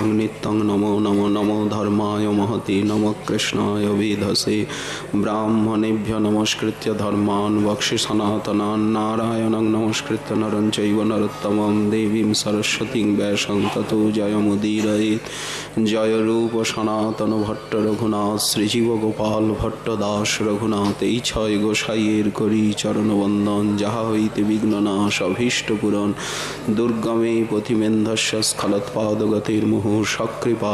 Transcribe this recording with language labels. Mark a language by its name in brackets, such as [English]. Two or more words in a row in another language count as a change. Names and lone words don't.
[Sanskrit] नित्यं नमो नमो नमो धर्माय महते नमः कृष्णाय वेधसे ब्राह्मणेभ्य नमस्कृत्य धर्मान् वक्षि सनातनान् नारायणं नमस्कृत्य नरं चैव नरोत्तमं देवीं सरस्वतीं व्यासं ततो जयमुदीरयेत् जय रूप सनातन भट्ट रघुनाथ श्रीजीव गोपाल [Bangla] भट्ट दास रघुनाथ এই ছয় গোসাইয়ের করি চরণ বন্দন যাহা হইতে বিঘ্ননাশ অভীষ্ট পূরণ দুর্গমে [Sanskrit] পথিমেন্ধস্য স্খলৎপাদগতির মুহু সকৃপা